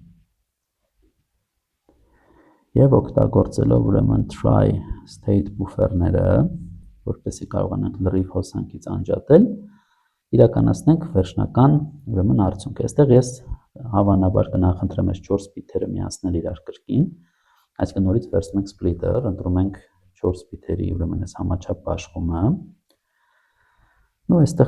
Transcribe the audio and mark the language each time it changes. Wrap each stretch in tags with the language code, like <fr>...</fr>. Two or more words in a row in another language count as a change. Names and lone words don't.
<hy>եւ օգտագործելով ուրեմն</hy> <en>try state</en> <hy>buffer-ները, որպեսզի կարողանանք լրիվ հոսանքից անջատել, իրականացնենք վերջնական ուրեմն արդյունքը։ Այստեղ ես հավանաբար կնախընտրեմ այս 4 բիթերը միացնել իրար կրկին, այսինքն նորից վերցնում ենք splitter, ընտրում ենք 4 բիթերի ուրեմն այս համաչափ աշխումը։ Ու այստեղ</hy>